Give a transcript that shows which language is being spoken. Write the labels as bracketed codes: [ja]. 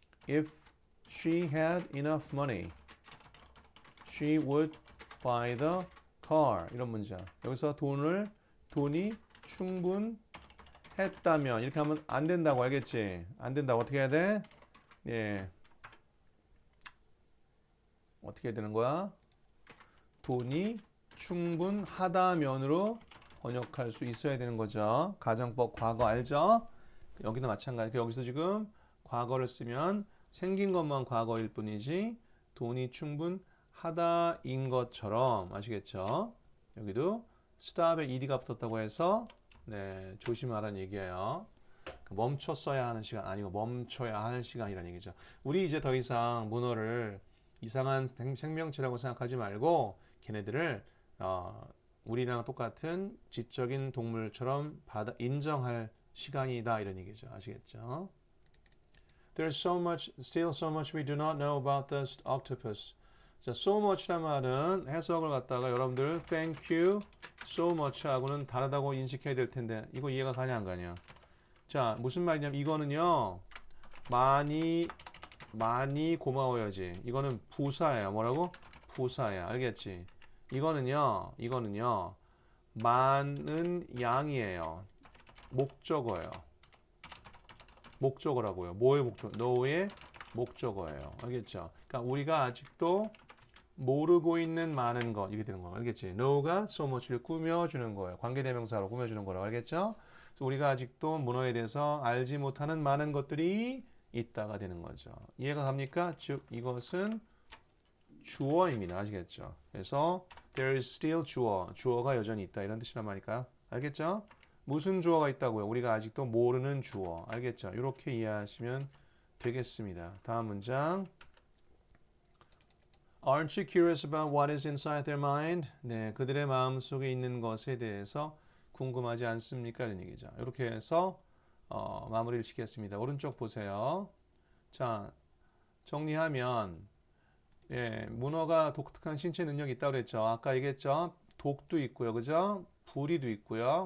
[en] If she had enough money, she would buy the car. [ko] 이런 문장. 여기서 돈이 충분했다면 이렇게 하면 안 된다고 알겠지? 안 된다고 어떻게 해야 돼? 예. 어떻게 해야 되는 거야? 돈이 충분하다면으로 번역할 수 있어야 되는 거죠. 가정법 과거 알죠? 여기도 마찬가지. 여기서 지금 과거를 쓰면 생긴 것만 과거일 뿐이지 돈이 충분하다인 것처럼 아시겠죠? 여기도 stop에 ed가 붙었다고 해서 네, 조심하라는 얘기예요. 멈췄어야 하는 시간 아니고 멈춰야 할 시간이라는 얘기죠. 우리 이제 더 이상 문어를 이상한 생명체라고 생각하지 말고 걔네들을 우리랑 똑같은 지적인 동물처럼 인정할 시간이다 이런 얘기죠. 아시겠죠? [en] There's still so much we do not know about the octopus. [ko] 자, so much란 말은 해석을 갖다가 여러분들 [en] thank you so much [ko] 하고는 다르다고 인식해야 될 텐데 이거 이해가 가냐 안 가냐? 자, 무슨 말이냐면 이거는요. 많이 고마워야지. 이거는 부사예요. 뭐라고? 부사야. 알겠지? 이거는요. 많은 양이에요. 목적어예요. 목적어라고요. 뭐의 목적어? 너의 목적어예요. 알겠죠? 그러니까 우리가 아직도 모르고 있는 많은 것 이게 되는 거예요. 알겠지? know가 so much를 꾸며주는 거예요. 관계대명사로 꾸며주는 거라고 알겠죠? 그래서 우리가 아직도 문어에 대해서 알지 못하는 많은 것들이 있다가 되는 거죠. 이해가 갑니까? 즉 이것은 주어입니다. 아시겠죠? 그래서 [en] there is still [ko] 주어가 여전히 있다 이런 뜻이란 말일까요? 알겠죠? 무슨 주어가 있다고요? 우리가 아직도 모르는 주어. 알겠죠? 이렇게 이해하시면 되겠습니다. 다음 문장. [en] Aren't you curious about what is inside their mind? [ko] 네, 그들의 마음 속에 있는 것에 대해서 궁금하지 않습니까? 이런 얘기죠. 이렇게 해서 마무리를 짓겠습니다. 오른쪽 보세요. 자, 정리하면 예, 문어가 독특한 신체 능력이 있다고 그랬죠. 아까 얘기했죠. 독도 있고요. 그죠? 부리도 있고요.